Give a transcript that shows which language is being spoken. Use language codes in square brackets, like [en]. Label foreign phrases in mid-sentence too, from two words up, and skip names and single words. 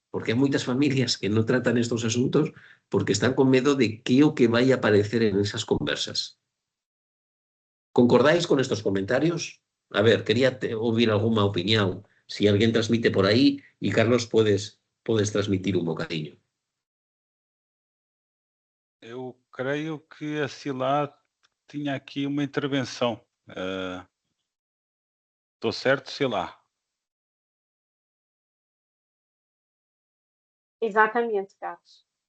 [gl] Porque hai moitas familias que non tratan estos asuntos porque están con medo de que o que vai aparecer en esas conversas. ¿Concordáis con estos comentarios? A ver, quería oír alguna opinión. Si alguén transmite por aí, e Carlos, podes transmitir un bocadiño. [pt] Eu creio que a Silá tinha aqui uma intervenção. Estou certo, Silá? Exatamente, Carlos.